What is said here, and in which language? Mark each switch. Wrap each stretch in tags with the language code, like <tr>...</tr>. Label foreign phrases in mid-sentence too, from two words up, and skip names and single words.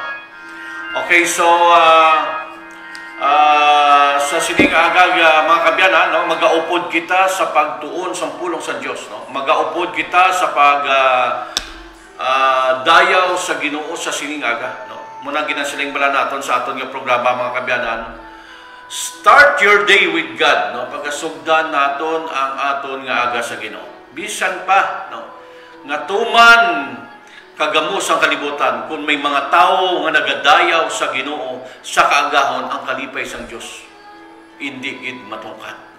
<en>Okay, so</en> <hil>sa sining aga, mga kabyanan, no, magaupod kita sa pagtuon sa pulong sa Dios, no. Magaupod kita sa pag dayaw sa Ginoo sa sining aga, no. Muna ginasiling bala naton sa aton nga programa, mga kabyanan.</hil> <en>Start your day with God, no.</en> <hil>Pagasugdan naton ang aton nga aga sa Ginoo. Bisan pa, no, nga tuman kagamos ang kalibutan, kung may mga tao nga nagadayaw sa Ginoo sa kaagahon ang kalipay sang Dios, hindi gid matungkad, no?</hil>